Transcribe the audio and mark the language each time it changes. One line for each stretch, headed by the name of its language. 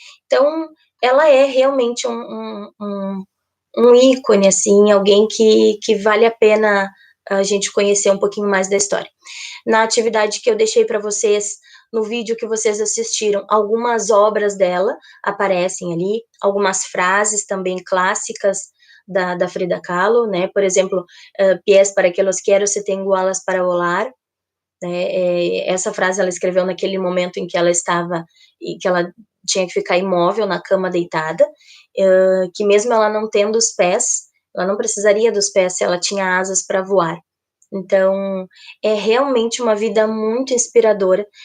Portuguese: Então, ela é realmente um ícone, assim, alguém que vale a pena a gente conhecer um pouquinho mais da história. Na atividade que eu deixei para vocês, no vídeo que vocês assistiram, algumas obras dela aparecem ali, algumas frases também clássicas da Frida Kahlo, né? Por exemplo,
Spanish: pies para que los quiero se tengo alas para volar, né?
Portuguese: Essa frase ela escreveu naquele momento em que ela estava, e que ela tinha que ficar imóvel na cama deitada, que mesmo ela não tendo os pés, ela não precisaria dos pés se ela tinha asas para voar. Então, é realmente uma vida muito inspiradora.